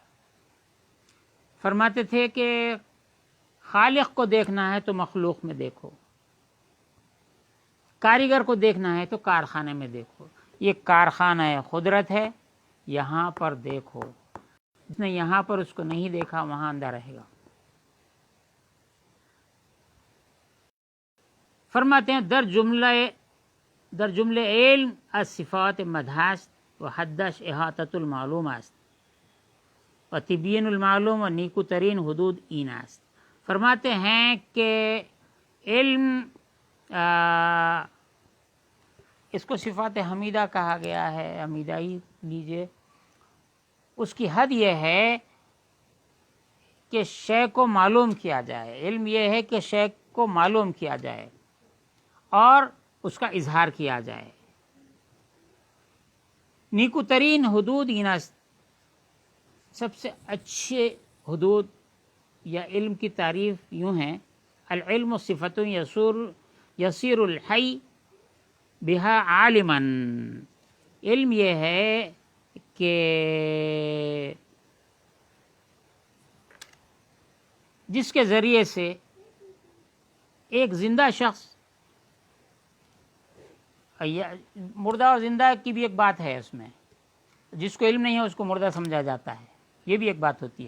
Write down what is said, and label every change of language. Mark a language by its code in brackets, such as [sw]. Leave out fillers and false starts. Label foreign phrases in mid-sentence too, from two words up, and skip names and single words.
[ur] فرماتے تھے کہ خالق کو دیکھنا ہے تو مخلوق میں دیکھو، کاریگر کو دیکھنا ہے تو کارخانے میں دیکھو۔ یہ کارخانہ قدرت ہے، یہاں پر دیکھو، جس نے یہاں پر اس کو نہیں دیکھا وہاں اندھا رہے گا۔ فرماتے ہیں [fa] در جملے علم از صفات مدحست و حدش احاطت المعلوم است و تبیین المعلوم و نیکو ترین حدود این است۔ [ur] فرماتے ہیں کہ علم اس کو صفات حمیدہ کہا گیا ہے، حمیدہ ہی لیجئے۔ اس کی حد یہ ہے کہ شے کو معلوم کیا جائے، علم یہ ہے کہ شے کو معلوم کیا جائے اور اس کا اظہار کیا جائے۔ [fa] نیکو ترین حدود این است، [ur] سب سے اچھے حدود یا علم کی تعریف یوں ہے، [ar] العلم صفت یصیر الحی بہا عالما۔ [ur] علم یہ ہے کہ جس کے ذریعے سے ایک زندہ شخص، مردہ اور زندہ کی بھی ایک بات ہے اس میں، جس کو علم نہیں ہے اس کو مردہ سمجھا جاتا ہے، یہ بھی ایک بات ہوتی ہے۔